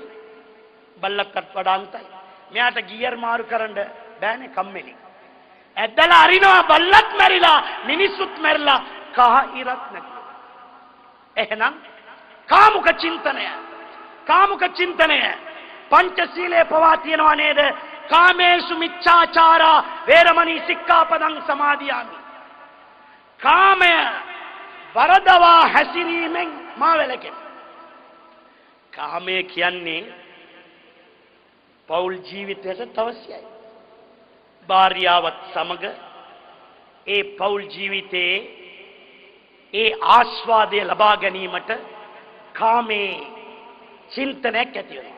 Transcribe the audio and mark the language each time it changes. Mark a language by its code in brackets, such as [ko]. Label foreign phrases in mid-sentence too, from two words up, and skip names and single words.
[si] බල්ලක්වත් වඩා අන්තයි. මෙයාට ගියර් මාරු කරන්න බෑනේ කම්මැලි. ඇද්දලා අරිනවා බල්ලත් මැරිලා මිනිස්සුත් මැරිලා කහ ඉරක් නැති. එහෙනම් කාමුක චින්තනය පංචශීලයේ පවා තියනවා නේද? [pi] කාමේසු මිච්ඡාචාරා වේරමණී සික්ඛාපදං සමාදියාමි. [si] කාමය වරදවා හැසිරීමෙන් මා වැළකෙන. කාමය කියන්නේ පෞල් ජීවිතයට අවශ්‍යයි. භාර්යාවත් සමග ඒ පෞල් ජීවිතයේ ඒ ආස්වාදය ලබා ගැනීමට කාමේ චින්තනයක් ඇති වෙනවා.